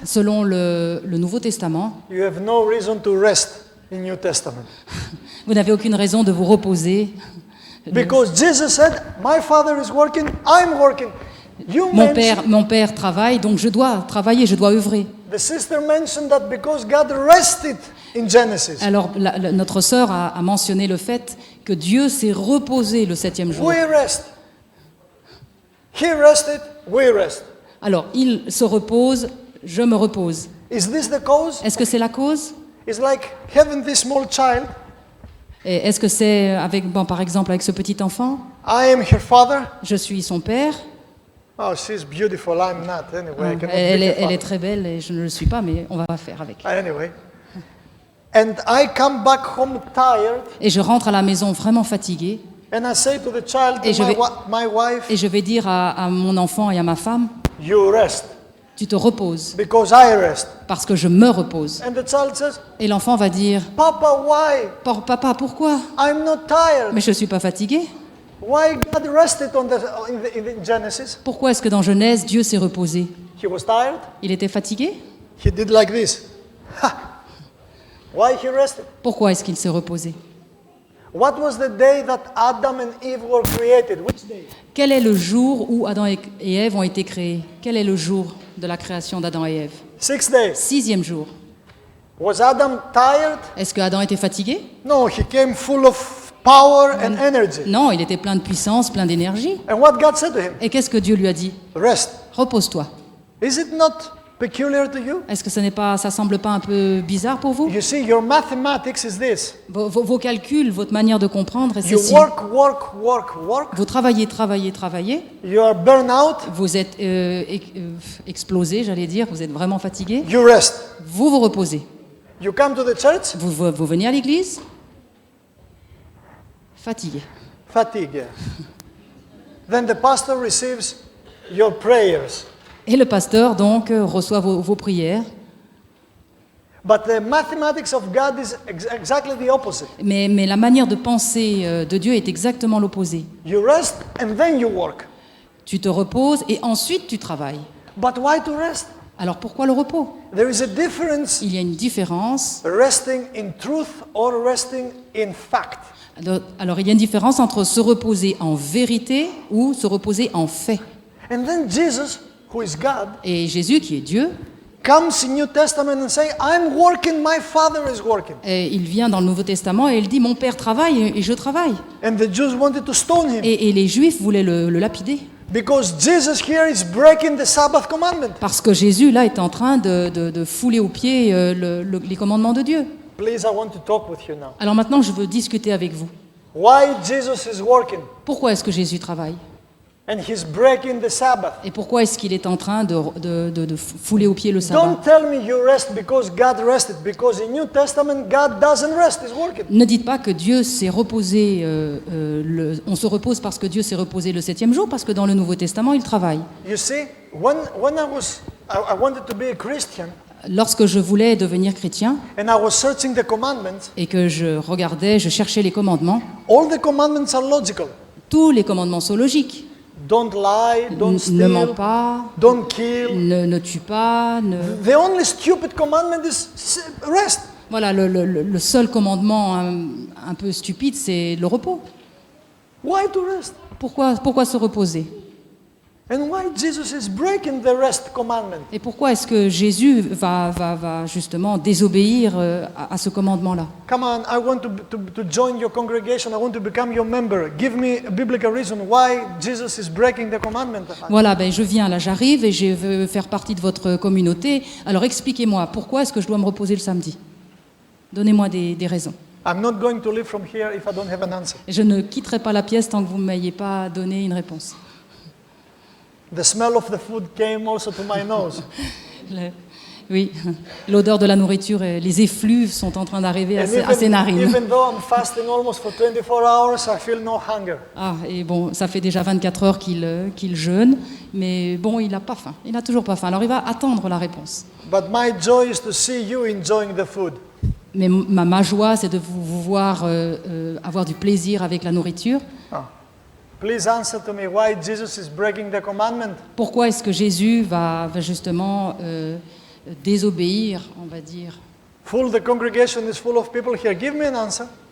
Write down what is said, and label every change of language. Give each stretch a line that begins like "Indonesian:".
French: selon le Nouveau Testament,
English: you have no reason to rest in New Testament.
French: vous n'avez aucune raison de vous reposer.
English: Because Jesus said, my Father is working, I'm working. You mentioned,
French: Mon père travaille, donc je dois travailler, je dois œuvrer.
English: the sister mentioned that because God rested in Genesis.
French: Alors, notre sœur a mentionné le fait que Dieu s'est reposé le 7e jour.
English: We rest. He rested, we rest.
French: Alors, il se repose, je me repose.
English: Is this the cause?
French: Est-ce que c'est la cause?
English: It's like having this small child
French: Et est-ce que c'est avec, bon, par exemple avec ce petit enfant?
English: I am her father.
French: Je suis son père.
English: Oh, she's beautiful. I'm not. Anyway, I cannot
French: Elle
English: be her
French: est
English: father.
French: très belle et je ne le suis pas, mais on va faire avec.
English: Anyway. And I come back home tired,
French: Et je rentre à la maison vraiment fatiguée.
English: and I say to the child,
French: Et je vais-
English: my wife,
French: Et je vais dire à mon enfant et à ma femme,
English: you rest,
French: tu te reposes,
English: because I rest.
French: parce que je me repose.
English: And the child says,
French: Et l'enfant va dire,
English: Papa, why?
French: Papa, pourquoi?
English: I'm not tired.
French: Mais je ne suis pas fatigué.
English: Why God rested in Genesis?
French: Pourquoi est-ce que dans Genèse, Dieu s'est reposé?
English: He was tired.
French: Il était fatigué?
English: He did like this. Ha! Why he rested?
French: Pourquoi est-ce qu'il s'est reposé?
English: What was the day that Adam and Eve were created? Which day?
French: Quel est le jour où Adam et Ève ont été créés? Quel est le jour de la création d'Adam et Ève?
English: 6 days.
French: 6e jour.
English: Was Adam tired?
French: Est-ce que Adam était fatigué?
English: No, he came full of power and energy.
French: Non, il était plein de puissance, plein d'énergie.
English: And what God said to him?
French: Et qu'est-ce que Dieu lui a dit?
English: Rest.
French: Repose-toi.
English: Is it not peculiar to you?
French: Est-ce que ça semble pas un peu bizarre pour vous?
English: You see, your mathematics is this.
French: Vos calculs, votre manière de comprendre est
English: You
French: ceci.
English: work.
French: Vous travaillez.
English: You are burned out.
French: Vous êtes explosé, j'allais dire. Vous êtes vraiment fatigué.
English: You rest.
French: Vous vous reposez.
English: You come to the church.
French: Vous venez à l'église. Fatigué. Fatigue.
English: Then the pastor receives your prayers.
French: Et le pasteur, donc, reçoit vos prières.
English: But the mathematics of God is exactly the opposite.
French: Mais la manière de penser de Dieu est exactement l'opposé.
English: You rest and then you work.
French: Tu te reposes et ensuite tu travailles.
English: But why to rest?
French: Alors pourquoi le repos?
English: There is a difference
French: Il y a une différence.
English: resting in truth or resting in fact.
French: Alors il y a une différence entre se reposer en vérité ou se reposer en fait.
English: And then Jesus, who is God,
French: Et Jésus, qui est Dieu,
English: comes in New Testament and say, I'm working, my Father is working.
French: et il vient dans le Nouveau Testament et il dit, mon Père travaille et je travaille.
English: And the Jews wanted to stone him
French: Et les Juifs voulaient le lapider.
English: because Jesus here is breaking the Sabbath commandment.
French: Parce que Jésus, là, est en train de fouler aux pieds les commandements de Dieu.
English: Please, I want to talk with you now.
French: Alors maintenant, je veux discuter avec vous.
English: Why Jesus is working
French: Pourquoi est-ce que Jésus travaille?
English: and he's breaking the Sabbath?
French: Et pourquoi est-ce qu'il est en train de fouler aux pieds le sabbat?
English: Don't tell me you rest because God rested, because in New Testament God doesn't rest, he's working.
French: Ne dites pas que Dieu s'est reposé, on se repose parce que Dieu s'est reposé le 7e jour, parce que dans le Nouveau Testament, il travaille.
English: You see, when I wanted to be a Christian
French: Lorsque je voulais devenir chrétien
English: and I was searching the commandments,
French: et que je cherchais les commandements,
English: all the commandments are logical.
French: tous les commandements sont logiques.
English: Don't lie, don't
French: Ne mens
English: steal,
French: pas,
English: don't kill.
French: ne tue pas.
English: The only stupid commandment is rest.
French: Voilà, le seul commandement un peu stupide, c'est le repos.
English: Why to rest?
French: Pourquoi se reposer?
English: And why Jesus is breaking the rest commandment?
French: Et pourquoi est-ce que Jésus va justement désobéir à ce commandement-là?
English: Come on, I want to join your congregation. I want to become your member. Give me a biblical reason why Jesus is breaking the commandment.
French: Voilà, je viens là, j'arrive et je veux faire partie de votre communauté. Alors expliquez-moi, pourquoi est-ce que je dois me reposer le samedi? Donnez-moi des raisons.
English: I'm not going to leave from here if I don't have an answer.
French: Je ne quitterai pas la pièce tant que vous ne m'ayez pas donné une réponse.
English: The smell of the food came also to my nose.
French: Oui, l'odeur de la nourriture et les effluves sont en train d'arriver à ses narines.
English: Even though I'm fasting almost for 24 hours, I feel no hunger.
French: Ah, et bon, ça fait déjà 24 heures qu'il jeûne, mais bon, il n'a pas faim. Il n'a toujours pas faim. Alors il va attendre la réponse.
English: But my joy is to see you enjoying the food.
French: Mais ma joie, c'est de vous voir avoir du plaisir avec la nourriture.
English: Please answer to me why Jesus is breaking the commandment.
French: Pourquoi est-ce que Jésus va justement désobéir, on va dire?
English: The congregation is full of people here. Give me an answer.